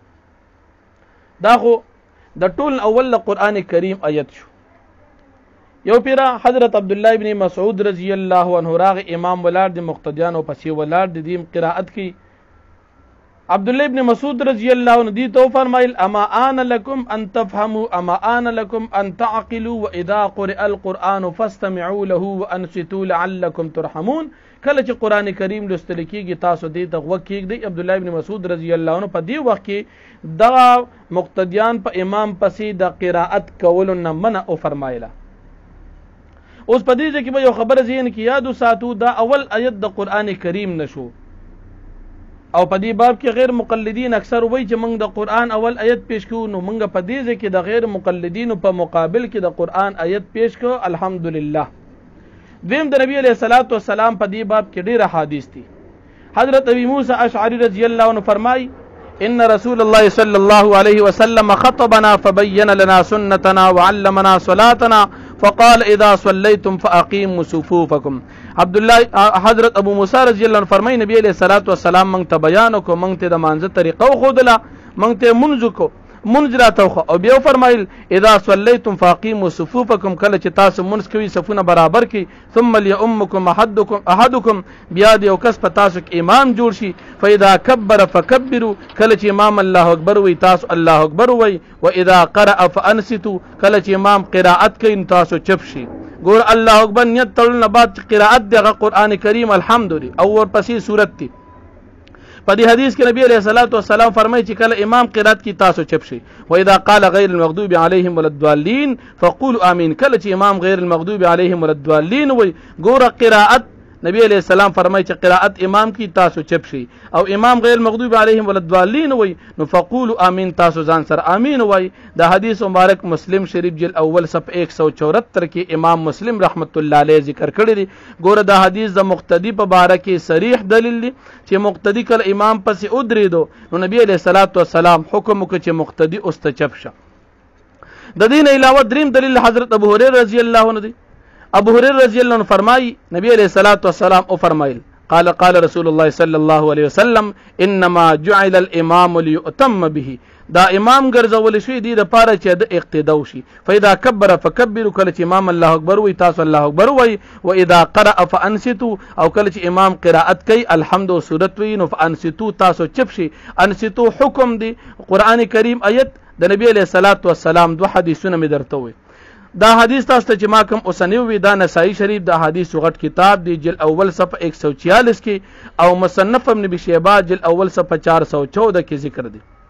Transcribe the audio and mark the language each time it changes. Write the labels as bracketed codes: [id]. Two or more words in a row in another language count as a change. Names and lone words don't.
[ps] دا خو د ټول اول قرآن کریم آیت شو. یو پیرا حضرت عبد الله ابن مسعود [ar] رضی الله عنه [ps] راغ امام ولاړ دی، مقتدیان او پسې ولاړ دی، دیم قرائت کی. [ar] عبد الله ابن مسعود رضی الله عنه [ps] دی تو فرمایل [ar] اما آن لكم ان تفهموا، اما آن لكم ان تعقلوا، واذا قرئ القرآن فاستمعوا له وانصتوا لعلكم ترحمون. [ps] کله چې قرآن کریم لوستل کیږي تاسو دې ته غوږ کېږدئ. عبد الله ابن مسعود [ar] رضی الله عنه [ps] په دې وخت کې دا مقتدیان په امام پسې د قرائت کولو نه منع او فرمایله. اوس په دې ځکه به یو خبره ذهن کې یاد وساتو، دا اول آیت د قرآن کریم نشو او په دې باب کې غیر مقلدین اکثر وایي چې موږ د قرآن اول آیت پیش کوو، نو موږ په دې ځکه د غیر مقلدینو په مقابل کې د قرآن آیت پیش کوو. [ar] الحمدلله. [ps] دویم د نبی [ar] علیہ الصلوۃ والسلام [ps] په دې باب کې ډېر احادیث دي. [ar] حضرت ابي موسی اشعری رضی الله عنه فرمای ان رسول الله صلی الله علیه وسلم خطبنا فبين لنا سنتنا وعلمنا صلاتنا فقال اذا صليتم فاقيموا صفوفكم. [ps] عبد الله حضرت ابو موسی [ar] رضی الله عنه [ps] فرمای نبی [ar] علیہ الصلوۃ والسلام [ps] موږ ته بیان وکړو، موږ ته د مانځه طریقه وښودله، موږ ته منځ کو منځ راته او بیا فرمایل [ar] اذا صليتم فاقيموا صفوفكم، [ps] کله چې تاسو منځ کوي صفونه برابر کړئ، [ar] ثم ليؤمكم احدكم، [ps] بیا د یو کس په تاسو کې امام جوړ شي، [ar] فاذا كبر فكبروا، [ps] کله چې امام [ar] الله اکبر [ps] وي تاسو [ar] الله اکبر [ps] وي، [ar] واذا قرأ فانصتوا، [ps] کله چې امام قرائت کوي تاسو چپ شي. ګور [ar] الله اکبر [ps] نیت تړل نه بعد قرائت دغه قران کریم [ar] الحمد لله [ps] او ورپسې سورت دی. په دې حدیث کې نبی [ar] علیہ الصلوۃ والسلام [ps] فرمایي چې کله امام قرات کی تاسو چپ شي [ar] و اذا قال غیر المغضوب علیهم ولا الضالین فقولوا امین. [ps] کله چې امام [ar] غیر المغضوب علیهم ولا الضالین [ps] وای ګوره قرات نبی [ar] علیہ السلام [ps] فرمایي چې قرات امام کی تاسو چپ شي او امام [ar] غیر المغضوب علیهم ولا الضالین [ps] وای نو [ar] فقولوا امین [ps] تاسو ځان سره امین وای. دا حدیث مبارک مسلم شریف جلد اول صفحه 174 کې امام مسلم [ar] رحمت الله علیه [ps] ذکر کړی دی. ګوره دا حدیث د مقتدی په باره کې صریح دلیل دی چې مقتدی کله امام پسې ودرېدو نو نبی [ar] علیہ الصلوۃ والسلام [ps] حکم وکړ چې مقتدی اوس ته چپ شه. د دین علاوه دریم دلیل حضرت ابو هريره [ar] رضی الله عنه [ps] دی. [ar] ابو هريره رضی الله عنه فرمایي نبی علیہ الصلوۃ والسلام [ps] او فرمایل [ar] قال رسول الله صلی الله علیه وسلم انما جعل الامام ليؤتم به. [ps] دا امام ګرځول شي دی د پاره چې د اقتدا وشي. [ar] فاذا كبر فكبروا [ps] کله چې امام [ar] الله اکبر [ps] وي تاسو [ar] الله اکبر [ps] وي. [ar] واذا قرأ فانصتوا [ps] او کله چې امام قرائت کوي الحمد او سورت وي نو فانصتوا تاسو چپ شي. انصتوا حکم دی قران کریم آیت د نبی [ar] علیہ الصلوۃ والسلام [ps] دو حدیثونه می درته وي. دا حدیث تاسو ته چې ما کوم اوسنیو وی دا نسائی شریف دا حدیث غټ کتاب دی جلد اول صفحه 146 کې او مصنف ابن ابي شيبه جلد اول صفحه 414 کې ذکر دی.